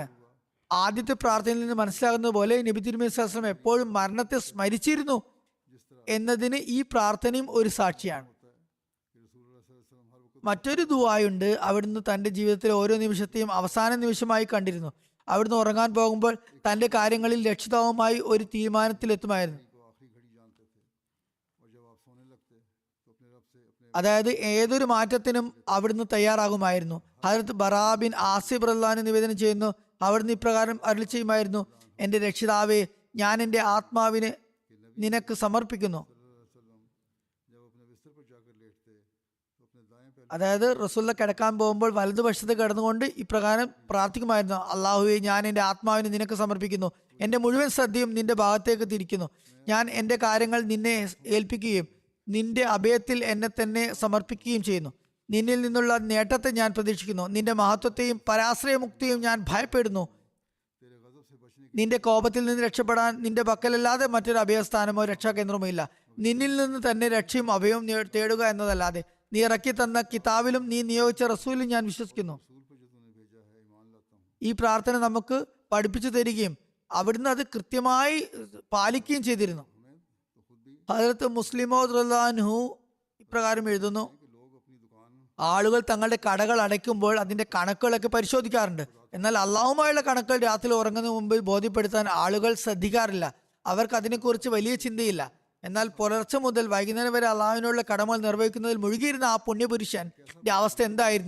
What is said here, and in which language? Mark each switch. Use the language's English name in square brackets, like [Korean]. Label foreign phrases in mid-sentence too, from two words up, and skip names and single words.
[Malayalam] ആദ്യത്തെ പ്രാർത്ഥനയിൽ നിന്ന് മനസ്സിലാകുന്നത് പോലെ നബി തിരുമേനി [Arabic] صلى الله عليه وسلم [Malayalam] എപ്പോഴും മരണത്തെ സ്മരിച്ചിരുന്നു എന്നതിന് ഈ പ്രാർത്ഥനയും ഒരു സാക്ഷിയാണ്. മറ്റൊരു ദുആയുണ്ട്, അവിടുന്ന് തന്റെ ജീവിതത്തിലെ ഓരോ നിമിഷത്തെയും അവസാന നിമിഷമായി കണ്ടിരുന്നു. അവിടുന്ന് ഉറങ്ങാൻ പോകുമ്പോൾ തന്റെ കാര്യങ്ങളിൽ രക്ഷിതാവുമായി ഒരു തീരുമാനത്തിലെത്തുമായിരുന്നു. [Hindi] को आखिरी घड़ी जानते थे और जब आप सोने लगते तो अपने रब से अपने [Malayalam] അതായത് ഏതൊരു മാറ്റത്തിനും അവിടുന്ന് തയ്യാറാകുമായിരുന്നു. ഹജറത്ത് ബറാ ബിൻ ആസിബ് റളിയല്ലാഹു നിവേദനം ചെയ്യുന്നു, അവിടുന്ന് ഇപ്രകാരം അരുളി ചെയ്യുമായിരുന്നു: എന്റെ രക്ഷിതാവേ, ഞാൻ എന്റെ ആത്മാവിനെ നിനക്ക് സമർപ്പിക്കുന്നു. [Hindi] वसल्लम जब अपने बिस्तर पर जाकर लेटते तो अपने दाएं पैर [Malayalam] അതായത് റസൂലുള്ള കിടക്കാൻ പോകുമ്പോൾ വലതുവശത്ത് കിടന്നുകൊണ്ട് ഇപ്രകാരം പ്രാർത്ഥിക്കുമായിരുന്നു: അള്ളാഹുവെ, ഞാൻ എൻ്റെ ആത്മാവിനെ നിനക്ക് സമർപ്പിക്കുന്നു, എൻ്റെ മുഴുവൻ ശ്രദ്ധയും നിന്റെ ഭാഗത്തേക്ക് തിരിക്കുന്നു. ഞാൻ എൻ്റെ കാര്യങ്ങൾ നിന്നെ ഏൽപ്പിക്കുകയും നിന്റെ അഭയത്തിൽ എന്നെ തന്നെ സമർപ്പിക്കുകയും ചെയ്യുന്നു. നിന്നിൽ നിന്നുള്ള നേട്ടത്തെ ഞാൻ പ്രതീക്ഷിക്കുന്നു. നിന്റെ മഹത്വത്തെയും പരാശ്രയമുക്തിയും ഞാൻ ഭയപ്പെടുന്നു. [Hindi] तेरे गजब से बचने [Malayalam] നിന്റെ കോപത്തിൽ നിന്ന് രക്ഷപ്പെടാൻ നിന്റെ പക്കലല്ലാതെ മറ്റൊരു അഭയസ്ഥാനമോ രക്ഷാകേന്ദ്രമോ ഇല്ല. നിന്നിൽ നിന്ന് തന്നെ രക്ഷയും അഭയവും തേടുക എന്നതല്ലാതെ നീ ഇറക്കി തന്ന കിതാബിലും നീ നിയോഗിച്ച റസൂലും ഞാൻ വിശ്വസിക്കുന്നു. [Hindi] रसूल पर जो तूने भेजा है ईमान लाता हूँ। [Malayalam] ഈ പ്രാർത്ഥന നമുക്ക് പഠിപ്പിച്ചു തരികയും അവിടുന്ന് അത് കൃത്യമായി പാലിക്കുകയും ചെയ്തിരുന്നു. [Hindi] हमें तो खुद भी [Malayalam] ഹദരത്ത് മുസ്ലിമോദ് റളിയല്ലാഹു ഇപ്രകാരം എഴുതുന്നു: [Hindi] कि लोग अपनी दुकान [Malayalam] ആളുകൾ തങ്ങളുടെ കടകൾ അടയ്ക്കുമ്പോൾ അതിന്റെ കണക്കുകളൊക്കെ പരിശോധിക്കാറുണ്ട്. എന്നാൽ അള്ളാഹുമായുള്ള കണക്കുകൾ രാത്രി ഉറങ്ങുന്നതിന് മുമ്പ് ബോധ്യപ്പെടുത്താൻ ആളുകൾ ശ്രദ്ധിക്കാറില്ല. അവർക്ക് അതിനെക്കുറിച്ച് വലിയ ചിന്തയില്ല. എന്നാൽ പുലർച്ചെ മുതൽ വൈകുന്നേരം വരെ അള്ളാഹുവിനുള്ള കടമകൾ നിർവഹിക്കുന്നതിൽ മുഴുകിയിരുന്ന ആ പുണ്യപുരുഷന്റെ അവസ്ഥ എന്തായിരുന്നു?